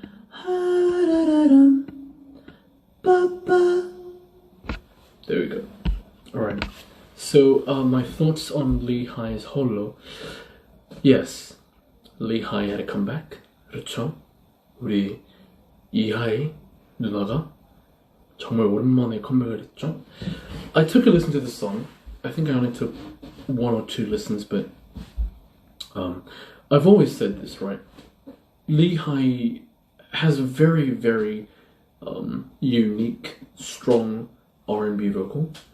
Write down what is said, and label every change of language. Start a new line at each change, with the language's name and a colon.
English: Ha da da dum. Ba ba. There we go. Alright. So my thoughts on Lee Hi's Holo. Yes, Lee Hi had a comeback.
Korean: 그렇죠? 우리 이하이 누나가 정말 오랜만에 컴백을 했죠.
English: I took a listen to the song. I think I only took 1 or 2 listens, but I've always said this, right? Lee Hi has a very, very unique, strong R&B vocal.